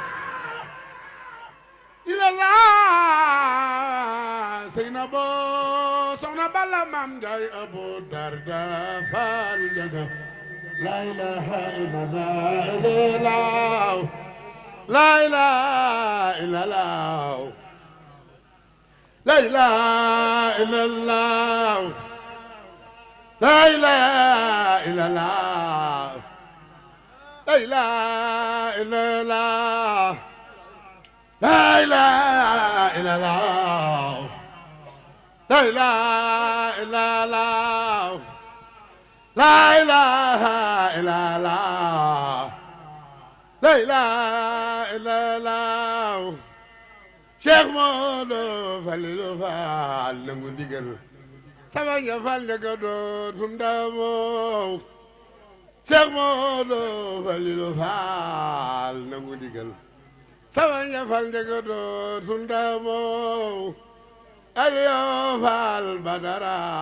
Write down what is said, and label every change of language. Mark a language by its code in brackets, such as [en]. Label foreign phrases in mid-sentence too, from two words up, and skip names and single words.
[ar] illallah Seynabou soxna Balla maam Ndiaye Abu Darda Fall jaga لا إله إلا الله إلا الله لا إله إلا الله لا إله إلا الله لا إله إلا الله لا إله إلا الله لا إله إلا الله لا إله إلا الله لا إله إلا الله لا إله إلا الله [wo] Cheikh Modou Falilou Fall nangu ndigal sama ya Fall njaga dootum ndamoo Cheikh Modou Falilou Fall nangu ndigal sama ya Fall njaga dootum ndamoo Aliou Fall Badara